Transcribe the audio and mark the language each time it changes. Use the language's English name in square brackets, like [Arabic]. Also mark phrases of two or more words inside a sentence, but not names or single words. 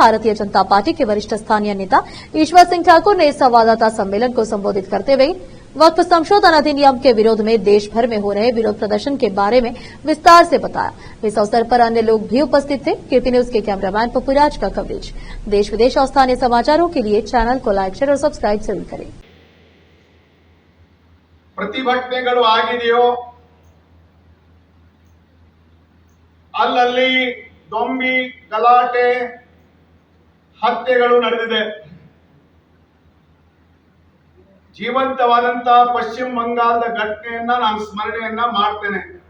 [Hindi] भारतीय जनता पार्टी के वरिष्ठ स्थानीय नेता ईश्वर सिंह ठाकुर ने इस संवाददाता सम्मेलन को संबोधित करते हुए वक्फ संशोधन अधिनियम के विरोध में देश भर में हो रहे विरोध प्रदर्शन के बारे में विस्तार से बताया। इस अवसर पर अन्य लोग भी उपस्थित थे। कीर्ति न्यूज के कैमरामैन पप्पूराज का कवरेज। देश विदेश और स्थानीय समाचारों के लिए चैनल को [English] like, share [Hindi] और सब्सक्राइब जरूर करें। [Kannada] ಪ್ರತಿಭಟನೆಗಳು ಆಗಿದೆಯೋ ಅಲ್ಲಲ್ಲಿ ದೊಂಬಿ ಗಲಾಟೆ ಹತ್ಯೆಗಳು ನಡೆದಿದೆ. ಜೀವಂತವಾದಂತಹ ಪಶ್ಚಿಮ ಬಂಗಾಳದ ಘಟನೆಯನ್ನ ನಾನು ಸ್ಮರಣೆಯನ್ನ ಮಾಡ್ತೇನೆ.